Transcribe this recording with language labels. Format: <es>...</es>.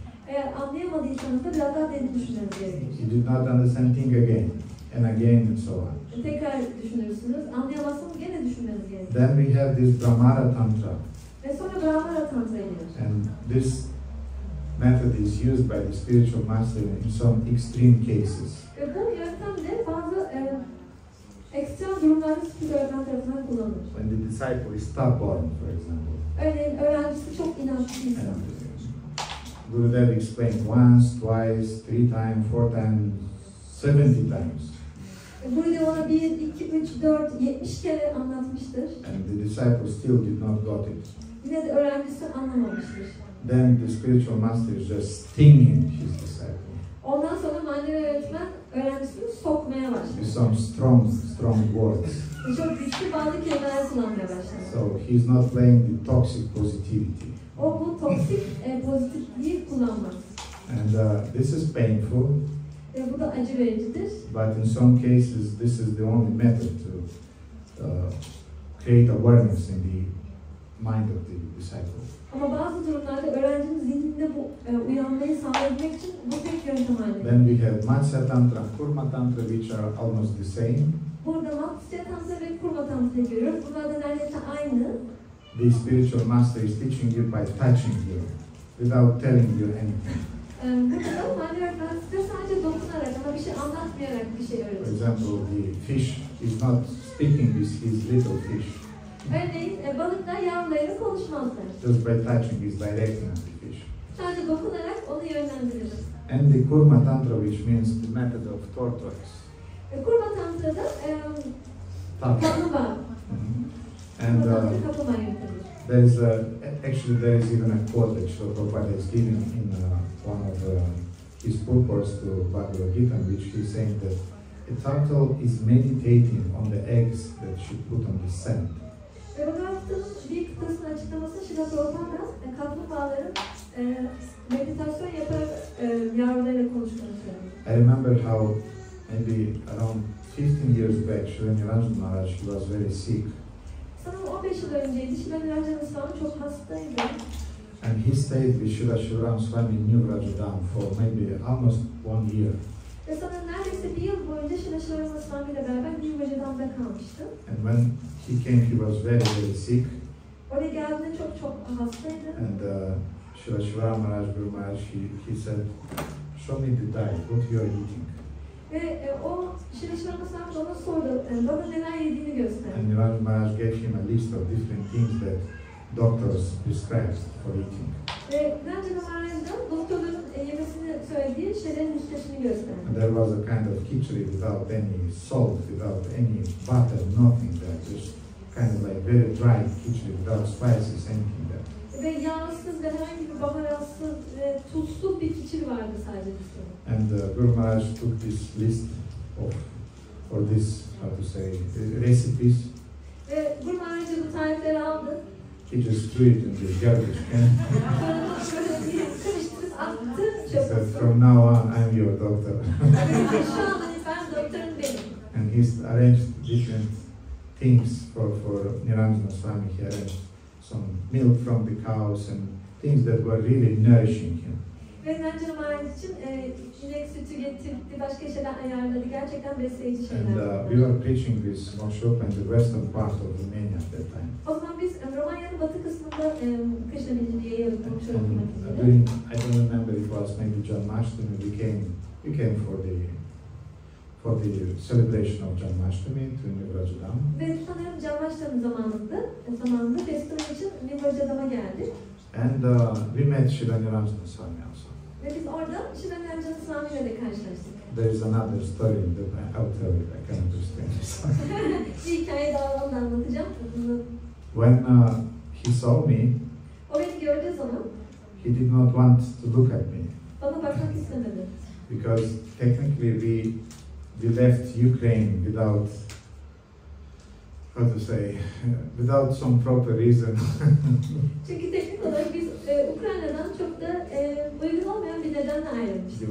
<tr>Eğer anlayamadıysanız da biraz daha derin düşünmeniz gerekir.</tr> <en>You did not understand, think again and again and so on.</en> <tr>Tekrar düşünürsünüz. Anlayamazsanız gene düşünmeniz gerekir.</tr> <en>Then we have this Brahmara Tantra.</en> <tr>Ve sonra Brahmara Tantra gelir.</tr> <en>And this method is used by the spiritual master in some extreme cases.</en> <tr>Ve bu yöntem de bazı ekstrem durumlarda spiritüel öğretmen tarafından kullanılır.</tr> <en>When the disciple is stubborn, for example.</en> <tr>Örneğin öğrencisi çok inançlıysa.</tr> <en>Gurudev explained once, twice, 3 times, 4 times, 70 times.</en> <tr>Gurudev ona 1, 2, 3, 4, 70 kere anlatmıştır.</tr> <en>And the disciple still did not got it.</en> <tr>Yine de öğrencisi anlamamıştır.</tr> <en>Then the spiritual master is just stinging his disciple.</en> <tr>Ondan sonra manevi öğretmen öğrencisini sokmaya başlar.</tr> <en>With some strong words.</en> <tr>Çok güçlü bazı kelimeler kullanmaya başlar.</tr> <en>So he's not playing the toxic positivity.</en> <tr>O bu toksik pozitifliği kullanmaz.</tr> <en>And this is painful.</en> <tr>Bu da acı vericidir.</tr> <en>But in some cases, this is the only method to create awareness in the mind of the disciple.</en> <tr>Ama bazı durumlarda öğrencinin zihninde bu uyanmayı sağlayabilmek için bu tek yöntem haline.</tr> <en>Then we have Matsya Tantra, Kurma Tantra, which are almost the same.</en> <tr>Burada Matsya Tantra ve Kurma Tantra görüyoruz. Bunlar da neredeyse aynı.</tr> <en>The spiritual master is teaching you by touching you, without telling you anything.</en> <tr>Burada manevi öğretmen size sadece dokunarak ama bir şey anlatmayarak bir şey</tr> <en>For</en> <tr>öğretiyor.</tr> <en>example, the fish is not speaking with his little fish.</en> <tr>Örneğin balıklar yavrularıyla konuşmazlar.</tr> <en>Just by touching is directing the fish.</en> <tr>Sadece dokunarak onu yönlendirir.</tr> <en>And the Kurma Tantra, which means the method of tortoise.</en> <tr>Kurma Tantra'da kaplumbağa.</tr> <en>And</en> <tr>kaplumbağa yöntemi.</tr> <en>there is there is even a quote that Srila Prabhupada is giving in one of his purports to Bhagavad Gita, in which he is saying that a turtle is meditating on the eggs that she put on the sand.</en> <tr>Ve Bhagavad Gita'nın bir kıtasının açıklaması Srila Prabhupada kaplumbağaların meditasyon yaparak yavrularıyla konuştuğunu söylüyor.</tr> <en>I remember how maybe around 15 years back, Srila Niranjana she was very sick.</en> <tr>Sanırım 15 yıl önceydi. Srila Niranjana çok hastaydı.</tr> <en>And he stayed with Srila Shivaram Swami in New Rajadam for maybe almost 1 year.</en> <tr>Ve sanırım neredeyse bir yıl boyunca Srila Shivaram Swami ile beraber New Rajadam'da kalmıştı.</tr> <en>And when he came, he was very sick.</en> <tr>Oraya geldiğinde çok hastaydı.</tr> <en>And Srila Shivaram Maharaj, Guru Maharaj, he said, show me the diet, what you are eating.</en> <tr>Ve o Srila Shivaram Swami ona sordu, bana neler yediğini gösterdi.</tr> <en>And Niranjana Maharaj gave him a list of different things that doctors prescribe for eating.</en> <tr>Ve Niranjana Maharaj'dan doktorların yemesini söylediği şeylerin listesini gösterdi.</tr> <en>And there was a kind of khichdi without any salt, without any butter, nothing there. Just kind of like very dry khichdi without spices, anything there.</en> <tr>Ve yağsız ve herhangi bir baharatsız ve tuzsuz bir kiçil vardı sadece listede.</tr> <en>And Guru Maharaj took this list of, or this, how to say, recipes.</en> <tr>Ve Guru Maharaj bu tarifleri aldı.</tr> <en>He just threw it in the garbage can.</en> <tr>Karıştırıp attı.</tr> <en>He said, from now on, I'm your doctor.</en> <tr>Şu anda ben doktorun benim.</tr> <en>And he's arranged different things for Niranjana Swami. He arranged some milk from the cows and things that were really nourishing him.</en> <tr>Ve Niranjana Maharaj için inek sütü getirdi, başka şeyler ayarladı. Gerçekten besleyici şeyler.</tr> <en>And we were preaching this workshop in the western part of Romania at that time.</en> <tr>O zaman biz Romanya'nın batı kısmında Krishna bilgiliğe yarışmak üzere.</tr> <en>During, I don't remember, it was maybe jñānaṁ, we came for the celebration of jñānaṁ to New Rajadam.</en> <tr>Ve sanırım jñānaṁ zamanında festival için New Rajadam'a geldik.</tr> <en>And we met Srila Niranjana Swami also.</en> <tr>Ve biz orada Srila Niranjana Swami ile de karşılaştık.</tr> <en>There is another story that I'll tell you. I can't understand this.</en> <tr>Bir hikaye daha onu da anlatacağım.</tr> <en>When he saw me,</en> <tr>o beni gördüğü zaman</tr> <en>he did not want to look at me.</en> <tr>Bana bakmak istemedi.</tr> <en>Because technically we left Ukraine without how to say, without some proper reason.</en> <tr>Çünkü teknik olarak biz Ukrayna'dan çok da uygun olmayan bir nedenle ayrılmıştık.</tr>